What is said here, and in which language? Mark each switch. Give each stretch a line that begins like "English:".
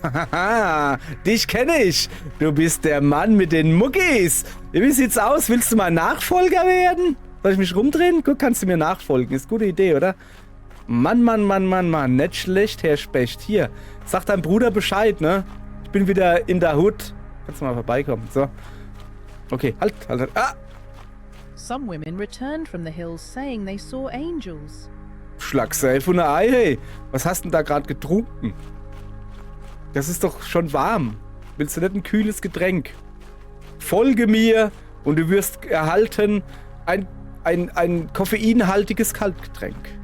German: Ah, dich kenne ich. Du bist der Mann mit den Muckis. Wie sieht's aus? Willst du mal Nachfolger werden? Soll ich mich rumdrehen? Guck, kannst du mir nachfolgen. Ist eine gute Idee, oder? Mann. Nicht schlecht, Herr Specht. Hier, sag deinem Bruder Bescheid, ne? Ich bin wieder in der Hood. Kannst du mal vorbeikommen. So. Okay, halt. Ah!
English: Some women returned from the hills saying they saw angels.
German: Schlagseil von der Ei, hey. Was hast du denn da gerade getrunken? Das ist doch schon warm. Willst du nicht ein kühles Getränk? Folge mir und du wirst erhalten ein koffeinhaltiges Kaltgetränk.